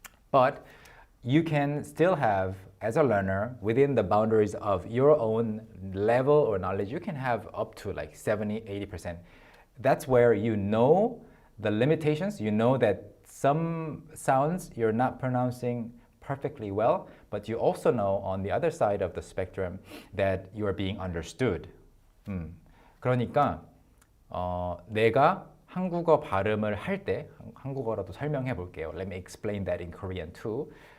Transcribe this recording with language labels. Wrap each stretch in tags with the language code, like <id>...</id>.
<en>But you can still have, as a learner, within the boundaries of your own level or knowledge, you can have up to 70, 80%. That's where you know the limitations. You know that some sounds you're not pronouncing perfectly well, but you also know on the other side of the spectrum that you are being understood.</en> <ko>그러니까 내가 한국어 발음을 할 때, 한국어로도 설명해 볼게요.</ko> <en>Let me explain that in Korean too.</en>